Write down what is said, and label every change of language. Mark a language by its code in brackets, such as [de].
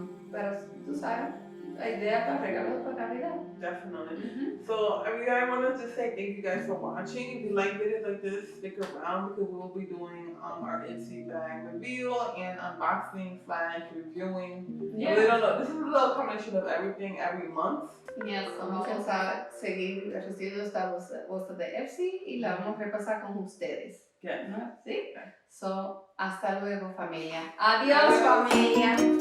[es] Pero tú sabes, la idea para regalos para Navidad. [en] Definitely. So I wanted to say thank you guys for watching. If you like videos like this, stick around because we will be doing our IPSY bag reveal and unboxing / reviewing. Yeah. This is a little combination of everything every month. [es] Yes, vamos a seguir recibiendo esta bolsa de IPSY y la vamos a repasar con ustedes. [en] Yes. [es] ¿Sí? So, hasta luego familia. Adiós familia.